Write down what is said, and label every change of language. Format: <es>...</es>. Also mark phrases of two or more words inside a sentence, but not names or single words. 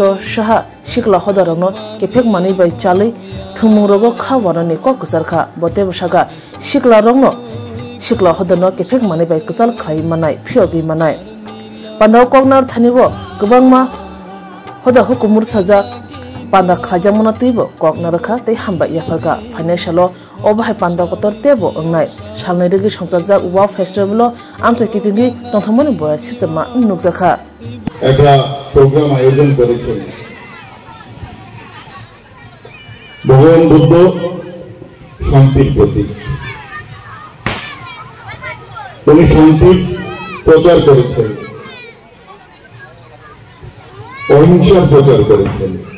<trp>साहा सिकला हदारनो केफेक मानि बाय चालै थुमुरगो खावारनि ककसारखा बते बसागा सिकला रंनो सिकला हदारनो केफेक मानि बाय कसाल खाइ मानाय फियोगि मानाय पान्दाव कगनार थानिबो गोबांमा हदा हुकुमुर साजा पान्दा खाजामना तैबो कगनारखा तै हामबाय याफरका फाइनान्सियलो अबहाय पान्दा कतर तेबो अंनाय सालनायदि संजाजा वा फेस्टिवल आमसे कितिंगि तंथमनि बय सिसमा नुकजाखा</trp> <bn>একটা প্রোগ্রাম আয়োজন করেছেন ভগবান বুদ্ধ শান্তির প্রতীক তিনি শান্তির প্রচার করেছেন অহিংসার প্রচার করেছেন</bn>